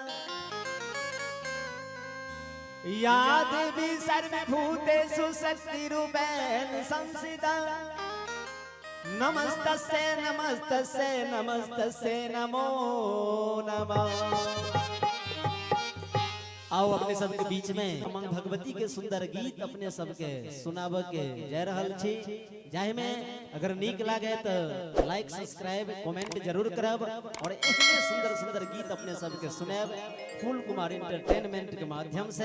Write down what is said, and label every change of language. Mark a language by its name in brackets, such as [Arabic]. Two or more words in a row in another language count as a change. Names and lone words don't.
[Sanskrit] या देवी सर्वभूतेषु शक्तिरूपेण संस्थिता। नमस्तस्यै नमस्तस्यै नमस्तस्यै नमो नमः। [Maithili] आओ अपने सबके बीच में मां भगवती के सुंदर गीत अपने सबके सुनाब के जय रहल छी। जाहि में अगर नीक लागे तो [English] like subscribe comment [Maithili] जरूर करब और इतने सुंदर सुंदर गीत अपने सबके सुनाब फूल कुमार एंटरटेनमेंट के माध्यम से।